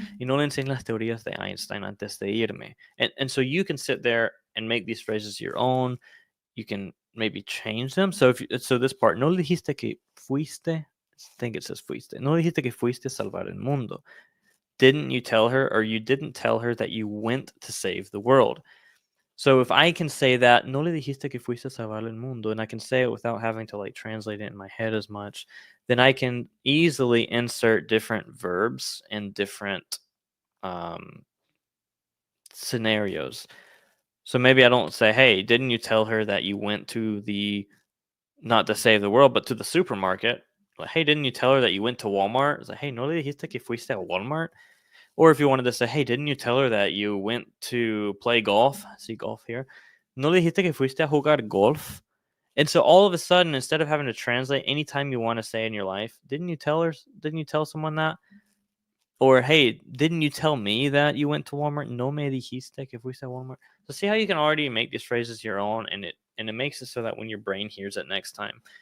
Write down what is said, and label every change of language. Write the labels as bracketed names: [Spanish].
[Spanish] Y no le enseñé las teorías de Einstein antes de irme. [English] And so you can sit there and make these phrases your own. You can maybe change them. So so this part, [Spanish] no le dijiste que fuiste. [English] I think it says fuiste. [Spanish] No le dijiste que fuiste a salvar el mundo. [English] Didn't you tell her, or you didn't tell her that you went to save the world? So if I can say that, [Spanish] no le dijiste que fuiste a salvar el mundo, [English] and I can say it without having to like translate it in my head as much, then I can easily insert different verbs and different um, scenarios. So maybe I don't say, hey, didn't you tell her that you went to not to save the world, but to the supermarket? Like, hey, didn't you tell her that you went to Walmart? It's like, hey, [Spanish] no le dijiste que fuiste a Walmart? [English] Or if you wanted to say, hey, didn't you tell her that you went to play golf? I see golf here. [Spanish] No le dijiste que fuiste a jugar golf? [English] And so all of a sudden, instead of having to translate anytime you want to say in your life, didn't you tell someone that? Or, hey, didn't you tell me that you went to Walmart? [Spanish] No me dijiste que fuiste a Walmart. [English] So see how you can already make these phrases your own, and it makes it so that when your brain hears it next time.